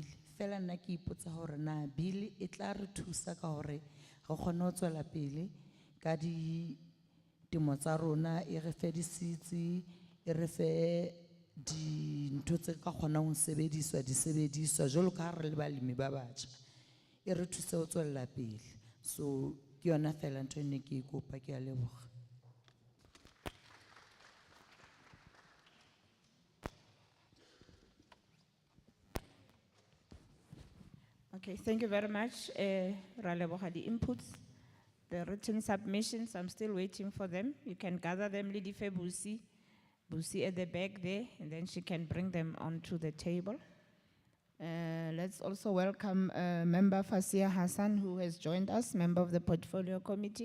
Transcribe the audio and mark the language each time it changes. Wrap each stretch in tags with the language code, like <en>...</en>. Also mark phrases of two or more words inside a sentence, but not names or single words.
<st>Fela nna ke ipotsa hore na bili e tla re thusa ka hore re kgone ho tswela pele ka di temo tsa rona, e re fe di-seeds, e re fe dintho tse ka kgonang ho sebediswa disebediswa jwalo ka ha re le balemi ba batjha, e re thuse ho tswella pele. So ke yona fela ntho e ne ke ikopa, ke a leboga.</st> <en>Okay, thank you very much.</en> <st>Ra leboga di</st> <en>inputs, the written submissions, I'm still waiting for them. You can gather them, Lady Febusi, Busi at the back there, and then she can bring them onto the table. Let's also welcome Member Fasia Hassan, who has joined us, member of the Portfolio Committee.</en>